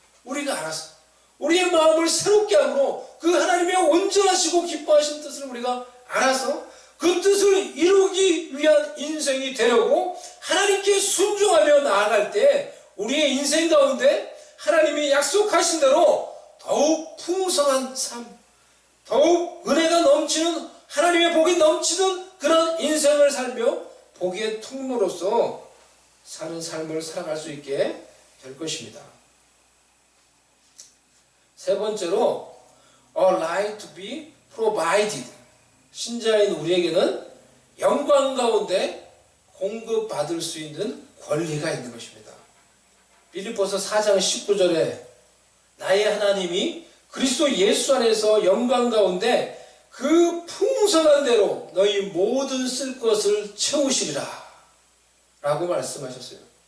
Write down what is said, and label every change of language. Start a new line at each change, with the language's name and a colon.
Korean: 우리가 알아서 우리의 마음을 새롭게 함으로 그 하나님의 온전하시고 기뻐하신 뜻을 우리가 알아서 그 뜻을 이루기 위한 인생이 되려고 하나님께 순종하며 나아갈 때 우리의 인생 가운데 하나님이 약속하신 대로 더욱 풍성한 삶, 더욱 은혜가 넘치는 하나님의 복이 넘치는 그런 인생을 살며 복의 통로로서 사는 삶을 살아갈 수 있게 될 것입니다. 세 번째로
English: a right to be provided.
Korean: 신자인 우리에게는 영광 가운데 공급받을 수 있는 권리가 있는 것입니다. 빌립보서 4장 19절에 나의 하나님이 그리스도 예수 안에서 영광 가운데 그 풍성한 대로 너희 모든 쓸 것을 채우시리라 라고 말씀하셨어요.